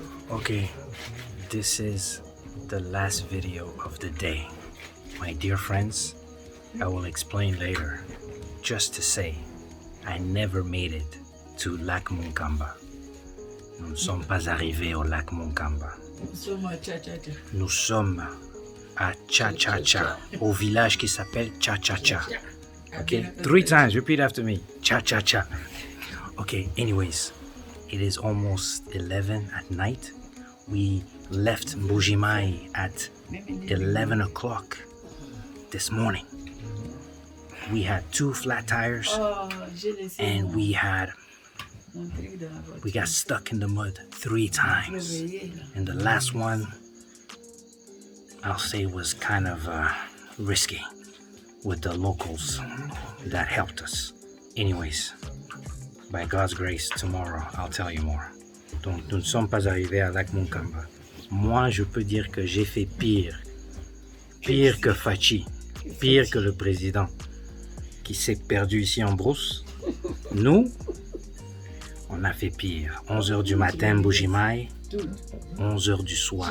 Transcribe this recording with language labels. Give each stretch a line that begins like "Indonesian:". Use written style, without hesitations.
English: Okay, this is the last video of the day. My dear friends, I will explain later. Just to say, I never made it to Lac Monkamba.
French: Nous ne sommes pas arrivés au Lac Monkamba. Nous sommes à Cha-Cha-Cha, au village qui s'appelle Cha-Cha-Cha.
English: Okay, 3 times, repeat after me. Cha-Cha-Cha. Okay, anyways, it is almost 11 at night. We left Mbujimai at 11 o'clock this morning. We had 2 flat tires
French: Oh, j'ai laissé
English: and we
French: mon truc dans la voiture.
English: we got stuck in the mud 3 times.
French: Réveillé, là.
English: And the last one, I'll say, was kind of risky with the locals that helped us. Anyways, by God's grace, tomorrow, I'll tell you more.
French: Donc, nous ne sommes pas arrivés à Lac Munkamba. Moi, je peux dire que j'ai fait pire. Pire que Fachi. Pire que le président qui s'est perdu ici en brousse. Nous, on a fait pire. 11h du matin, Mbujimai. 11h du soir.